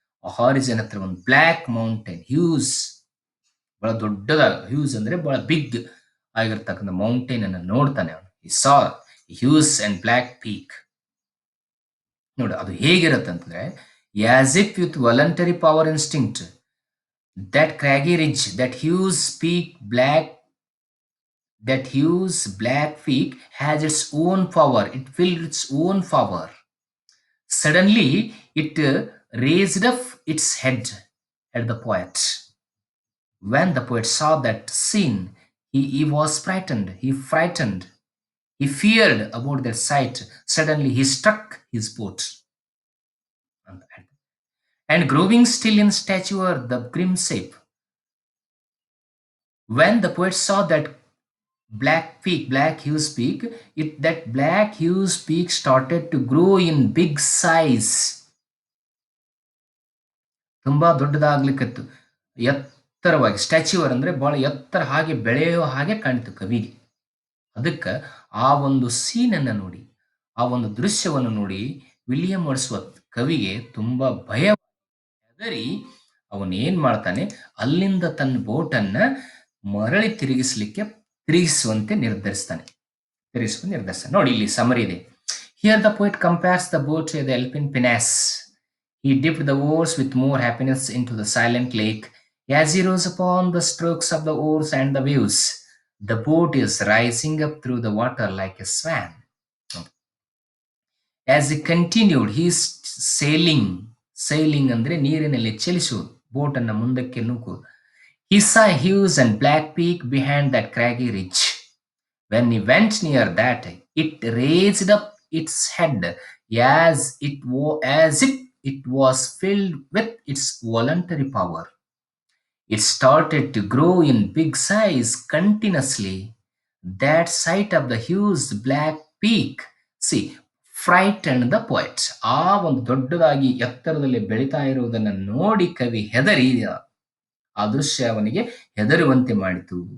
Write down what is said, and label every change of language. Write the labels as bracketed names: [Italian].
[Kannada] ಆ ಹಾರಿಜನ್ ಹತ್ರ ಒಂದು ಬ್ಲ್ಯಾಕ್ ಮೌಂಟೇನ್, ಹ್ಯೂಸ್ ಬಹಳ ದೊಡ್ಡದಾಗ, ಹ್ಯೂಸ್ ಅಂದ್ರೆ ಬಹಳ ಬಿಗ್ ಆಗಿರ್ತಕ್ಕಂಥ ಮೌಂಟೇನ್ ಅನ್ನು ನೋಡ್ತಾನೆ ಅವನು. [English] ಈ saw huge and black peak. [Kannada] ನೋಡಿ, ಅದು ಹೇಗಿರುತ್ತೆ ಅಂತಂದ್ರೆ, [English] As if with voluntary power instinct that craggy ridge, that huge peak, black That huge black peak has its own power. It filled its own power. Suddenly, it raised up its head at the poet. When the poet saw that scene, he was frightened. He frightened. He feared about that sight. Suddenly, he struck his boat. And growing still in stature, the grim shape. When the poet saw that black huge peak, that black huge peak started to grow in big size. [Kannada] ತುಂಬಾ ದೊಡ್ಡದಾಗ್ಲಿಕ್ಕತ್ತು. ಎತ್ತರವಾಗಿ ಸ್ಟ್ಯಾಚ್ಯೂವರ್ ಅಂದ್ರೆ ಬಹಳ ಎತ್ತರ ಹಾಗೆ ಬೆಳೆಯೋ ಹಾಗೆ ಕಾಣಿತು ಕವಿಗೆ. ಅದಕ್ಕೆ ಆ ಒಂದು ಸೀನನ್ನು ನೋಡಿ, ಆ ಒಂದು ದೃಶ್ಯವನ್ನು ನೋಡಿ ವಿಲಿಯಂ ವರ್ಡ್ಸ್ವರ್ತ್ ಕವಿಗೆ ತುಂಬಾ ಭಯ ಹೆದರಿ ಅವನೇನ್ ಮಾಡ್ತಾನೆ, ಅಲ್ಲಿಂದ ತನ್ನ ಬೋಟನ್ನ ಮರಳಿ ತಿರುಗಿಸುವಂತೆ ನಿರ್ಧರಿಸ್ತಾನೆ. ನೋಡಿ ಇಲ್ಲಿ ಸಮರಿ ಇದೆ. [English] Here the poet compares the boat to the elfin pinnace. He dipped the oars with more happiness into the silent lake as he rose upon the strokes of the oars and the waves. The boat is rising up through the water like a swan. As he continued, he is sailing [Kannada] ಅಂದ್ರೆ ನೀರಿನಲ್ಲಿ ಚಲಿಸುವುದು, ಬೋಟನ್ನು ಮುಂದಕ್ಕೆ ನೂಕುವುದು. [English] He saw a huge and black peak behind that craggy ridge. When he went near that, it raised up its head as if it was filled with its voluntary power. It started to grow in big size continuously. That sight of the huge black peak, see, frightened the poet. [Kannada] ಆ ಒಂದು ದೊಡ್ಡದಾಗಿ ಎತ್ತರದಲ್ಲಿ ಬೆಳೀತಾ ಇರುವುದನ್ನು ನೋಡಿ ಕವಿ ಹೆದರಿ, ಆ ದೃಶ್ಯ ಅವನಿಗೆ ಹೆದರುವಂತೆ ಮಾಡಿತು.